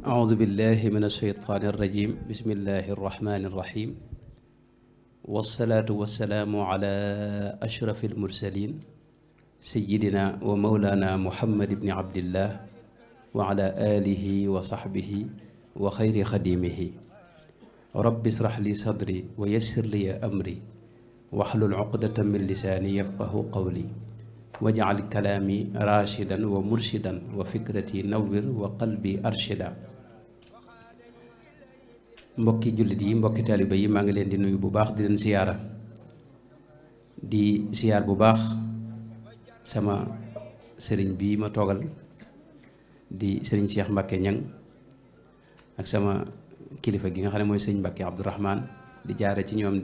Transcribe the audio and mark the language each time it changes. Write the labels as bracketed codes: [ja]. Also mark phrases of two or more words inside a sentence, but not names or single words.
[ar] أعوذ بالله من الشيطان الرجيم بسم الله الرحمن الرحيم والصلاة والسلام على أشرف المرسلين سيدنا ومولانا محمد بن عبد الله وعلى آله وصحبه وخير خديمه رب اشرح لي صدري ويسر لي أمري واحلل عقدة من لساني يفقه قولي واجعل كلامي راشدا ومرشدا وفكرتي نور وقلبي أرشدا. [wo] mbokki jullit yi mbokki taaliba yi maa ngi leen di nuyu bu baax di leen siyaara di siyaar bu baax sama sëriñ bi ma toogal di sëriñ Cheikh Mbacke Ñang ak sama kilifa gi nga xam ne mooy sëriñ Mbacke Abdourahman di jaare ci ñoom di